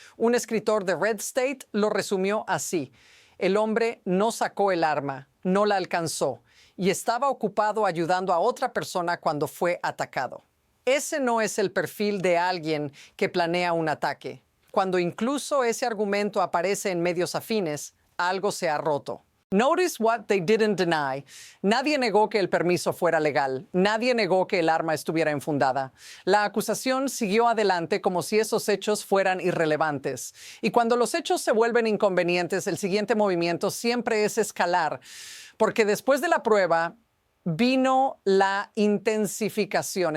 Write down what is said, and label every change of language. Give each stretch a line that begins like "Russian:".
Spanish: Un escritor de Red State lo resumió así: el hombre no sacó el arma, no la alcanzó, y estaba ocupado ayudando a otra persona cuando fue atacado. Ese no es el perfil de alguien que planea un ataque. Cuando incluso ese argumento aparece en medios afines, algo se ha roto.
English: Notice what they didn't deny.
Spanish: Nadie negó que el permiso fuera legal. Nadie negó que el arma estuviera enfundada. La acusación siguió adelante como si esos hechos fueran irrelevantes. Y cuando los hechos se vuelven inconvenientes, el siguiente movimiento siempre es escalar. Porque después de la prueba vino la intensificación.